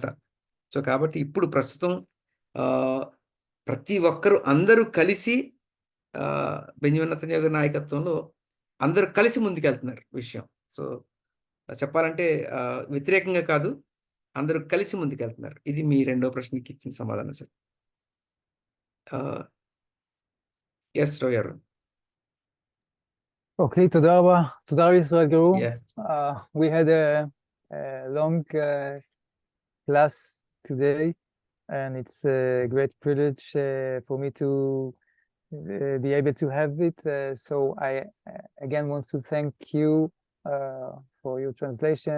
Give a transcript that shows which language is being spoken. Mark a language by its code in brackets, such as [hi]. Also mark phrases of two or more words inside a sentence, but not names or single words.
[te] సో కాబట్టి ఇప్పుడు ప్రస్తుతం ప్రతి ఒక్కరు అందరూ కలిసి బెంజమిన్ నెతన్యాహు గారి నాయకత్వంలో అందరూ కలిసి ముందుకెళ్తున్నారు విషయం. సో చెప్పాలంటే వ్యతిరేకంగా కాదు, అందరూ కలిసి ముందుకెళ్తున్నారు. ఇది మీ రెండో ప్రశ్నకి ఇచ్చిన సమాధానం సార్. రవి గారు. [he] Okay, תודה רבה. תודה ישראל גרו. [en] Yes. We had a long class today. and it's a great privilege for me to be able to have it. So I again want to thank you for your translation.